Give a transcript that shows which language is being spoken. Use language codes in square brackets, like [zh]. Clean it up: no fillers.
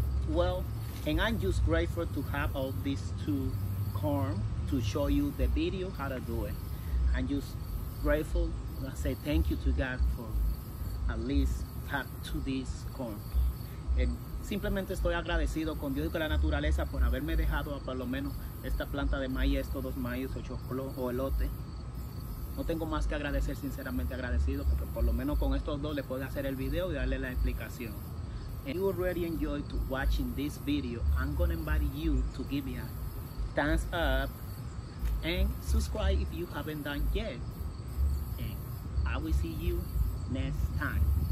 [en] Well, and I'm just grateful to have all these two corn to show you the video how to do it. I'm just grateful. I say thank you to God for at least have to this corn. [es] Simplemente estoy agradecido con Dios y con la naturaleza por haberme dejado por lo menos esta planta de maíz, estos dos maíz o elote. No tengo más que agradecer, sinceramente agradecido, porque por lo menos con estos dos le puedo hacer el video y darle la explicación. [en] And you already enjoyed to watching this video, I'm gonna invite you to give me a thumbs up and subscribe if you haven't done yet. And I will see you next time.